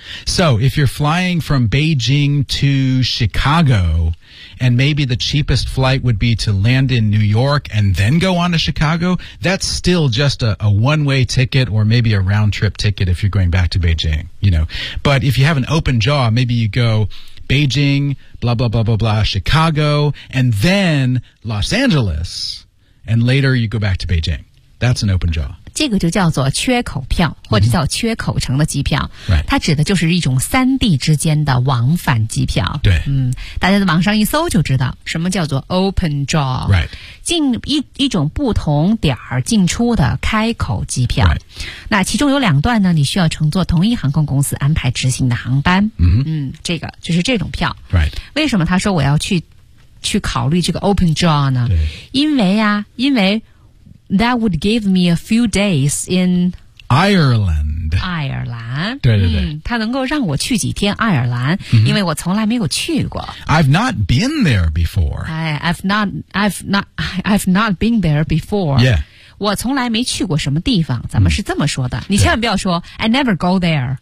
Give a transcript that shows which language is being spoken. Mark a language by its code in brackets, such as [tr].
[en] So, if you're flying from Beijing to Chicago, and maybe the cheapest flight would be to land in New York and then go on to Chicago, that's still just a one-way ticket or maybe a round-trip ticket if you're going back to Beijing, you know. But if you have an open jaw, maybe you go... Beijing, blah, blah, blah, blah, blah, Chicago, and then Los Angeles, and later you go back to Beijing. That's an open jaw. [zh] 这个就叫做缺口票或者叫缺口程的机票、 [en] mm-hmm. right. [zh] 它指的就是一种三地之间的往返机票。对。嗯，大家在网上一搜就知道什么叫做 open jaw、 [en] right. [zh] 进 一种不同点儿进出的开口机票、 [en] right. [zh] 那其中有两段呢你需要乘坐同一航空公司安排执行的航班、 mm-hmm. 嗯，这个就是这种票、 [en] right. [zh] 为什么他说我要去考虑这个 open jaw 呢对因为啊因为 [en] That would give me a few days in Ireland. [zh] 爱尔兰。对对对。它、嗯、能够让我去几天爱尔兰、 mm-hmm. 因为我从来没有去过。 [en] I've not been there before. I've not been there before. Yeah. [zh] 我从来没去过什么地方，咱们是这么说的。你千万不要说 [en] I never go there.